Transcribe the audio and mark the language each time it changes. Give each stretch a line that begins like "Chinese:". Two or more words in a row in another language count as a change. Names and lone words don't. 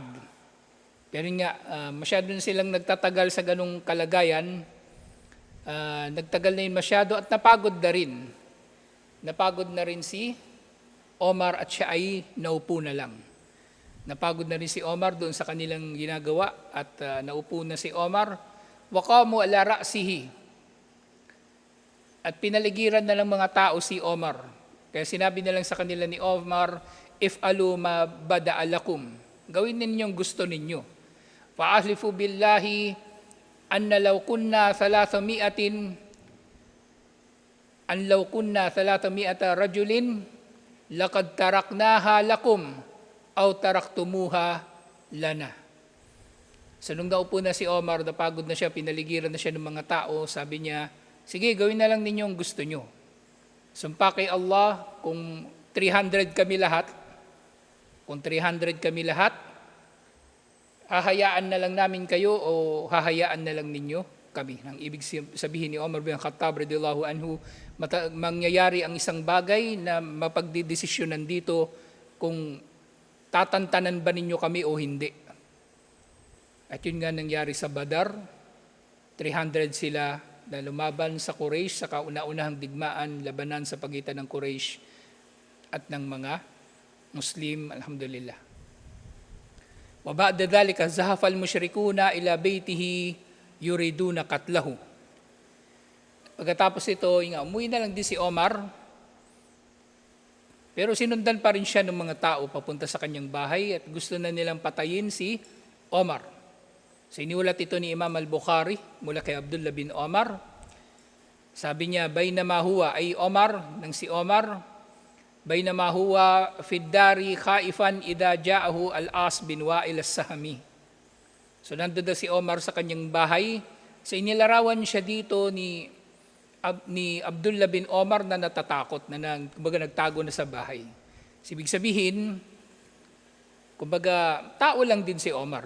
Filipino: Pero nga, masyado na silang nagtatagal sa ganung kalagayan, nagtagal na yun masyado at napagod na rin. Napagod na rin si Omar at siya ay naupo na lang. Napagod na rin si Omar doon sa kanilang ginagawa at naupo na si Omar.
Arabic: وقاموا على رأسه.
Filipino: At pinaligiran na lang mga tao si Omar. Kaya sinabi na lang sa kanila ni Omar,
Arabic: "افعلوا ما بدا لكم."
Filipino: Gawin ninyong gusto ninyo.
Arabic: فأحلف بالله أن لو كنا 300 رجل لقد تركناها لكم أو تركتموها لنا.
Filipino: So nung naupo na si Omar, napagod na siya, pinaligiran na siya ng mga tao, sabi niya, "Sige, gawin na lang ninyo ang gusto nyo. Sumpa kay Allah, kung 300 kami lahat, hahayaan na lang namin kayo o hahayaan na lang ninyo kami." Ang ibig sabihin ni Omar bin Khattab
Arabic: رضي الله عنه,
Filipino: mangyayari ang isang bagay na mapagdidesisyonan dito kung tatantanan ba ninyo kami o hindi. At yun nga nangyari sa Badar, 300 sila na lumaban sa Quraysh sa kauna-unahang digmaan, labanan sa pagitan ng Quraysh at ng mga Muslim, alhamdulillah.
Arabic: وبعد ذلك زحف المشركون إلى بيته يريدون قتله.
Filipino: Pagkatapos ito, umuwi na lang din si Omar, pero sinundan pa rin siya ng mga tao papunta sa kanyang bahay at gusto na nilang patayin si Omar. So iniulat ito ni Imam al-Bukhari mula kay Abdullah bin Omar. Sabi niya,
Arabic: بينما هو
Filipino: ay Omar, nang si Omar,
Arabic: بينما هو في الدار خائفا إذ جاءه العاص بن وائل السهمي.
Filipino: So nandun na si Omar sa kanyang bahay. So inilarawan siya dito ni Abdullah bin Omar na natatakot, na kumbaga nagtago na sa bahay. Ibig sabihin, kumbaga tao lang din si Omar.